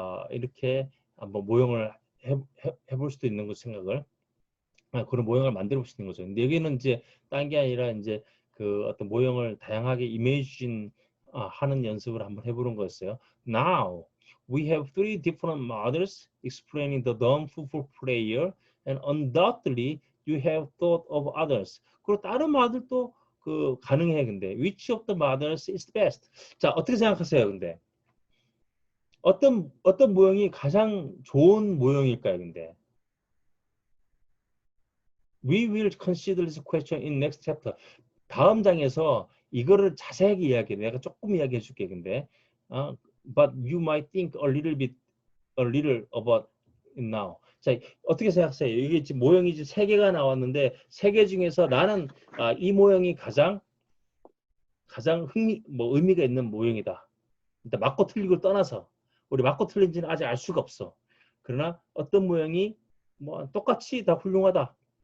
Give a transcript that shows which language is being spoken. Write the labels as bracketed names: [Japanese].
[Korean] 이렇게 한번 모형을 해볼 수도 있는 거 생각을 그런 모형을 만들어 볼 수 있는 거죠. 근데 여기는 이제 딴 게 아니라 이제 어떤 모형을 다양하게 이미지인 하는 연습을 한번 해보는 거였어요. [English] Now we have three different models explaining the dumb football player, and undoubtedly you have thought of others. [Korean] 그리고 다른 모델도 가능해. 근데 [English] which of the models is best? [Korean] 자, 어떻게 생각하세요? 근데 어떤 모형이 가장 좋은 모형일까요? 근데 [English] We will consider this question in next chapter. [Korean] 다음 장에서 이거를 자세하게 이야기해. 내가 조금 이야기해 줄게. 근데 [English] but you might think a little about it now. [Korean] 자, 어떻게 생각하세요? 이게 지금 모형이 지금 3개가 나왔는데 3개 중에서 나는 이 모형이 가장 의미가 있는 모형이다. 일단 맞고 틀리고 떠나서 우리 맞고 틀린지는 아직 알 수가 없어. 그러나 어떤 모형이 똑같이 다 훌륭하다.